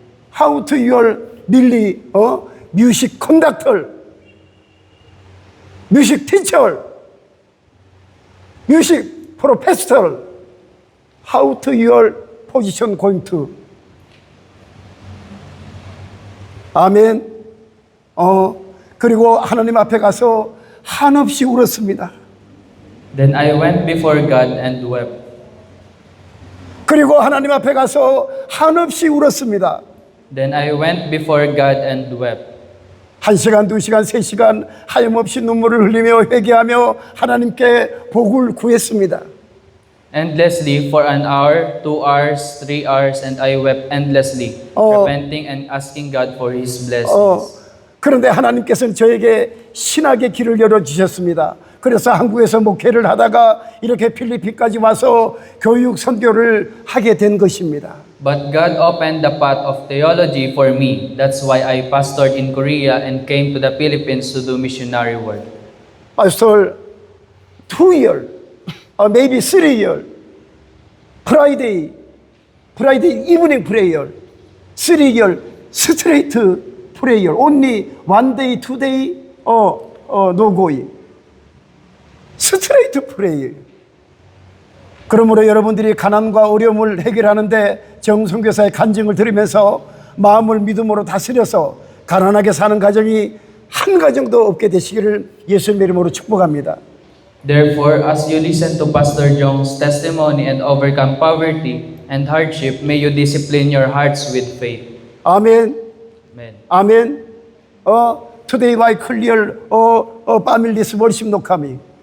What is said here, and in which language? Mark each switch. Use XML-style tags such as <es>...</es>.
<en>How to your really, music conductor, music teacher, music professor. How to your position going to?</en> <ko>아멘. 그리고 하나님 앞에 가서 한없이 울었습니다.</ko> <en>Then I went before God and wept.</en> <ko>그리고 하나님 앞에 가서 한없이 울었습니다.</ko> <en>Then I went before God and wept.</en> <ko>1시간, 2시간, 3시간 하염없이 눈물을 흘리며 회개하며 하나님께 복을 구했습니다.</ko> <en>Endlessly for an hour, 2 hours, 3 hours, and I wept endlessly, repenting and asking God for His blessings.</en> <ko>그런데 하나님께서는 저에게 신학의 길을 열어주셨습니다. 그래서 한국에서 목회를 하다가 이렇게 필리핀까지 와서 교육 선교를 하게 된 것입니다.</ko> <en>But God opened the path of theology for me. That's why I pastored in Korea and came to the Philippines to do missionary work. Pastor, 2 years, or maybe 3 years, Friday evening prayer, 3 years straight prayer, only 1 day, 2 day, no going. Straight prayer.</en> <ko>그러므로 여러분들이 가난과 어려움을 해결하는데 정선교사의 간증을 들으면서 마음을 믿음으로 다스려서 가난하게 사는 가정이 한 가정도 없게 되시기를 예수님의 이름으로 축복합니다.</ko> <en>Therefore, as you listen to Pastor Jong's testimony and overcome poverty and hardship, may you discipline your hearts with faith.</en> <ko>아멘.</ko> <en>Amen.</en> <ko>아멘.</ko> <en>Today I clear families worship no coming.</en>